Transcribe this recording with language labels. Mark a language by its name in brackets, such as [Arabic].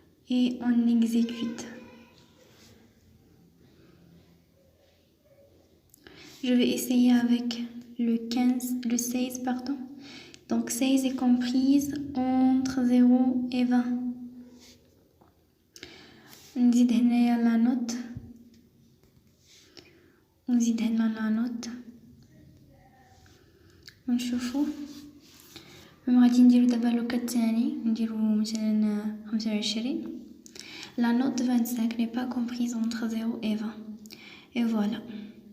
[French] Et on exécute. Je vais essayer avec le 16, pardon. Donc 16 est comprise entre 0 et 20. [Arabic] نزيد هنايا لا نوت ونزيد هنا لا نوت ونشوفو. غادي نديرو دابا لوكا الثاني، نديرو مثلا 25. [French] La note 25 n'est pas comprise entre 0 et 20. Et voilà.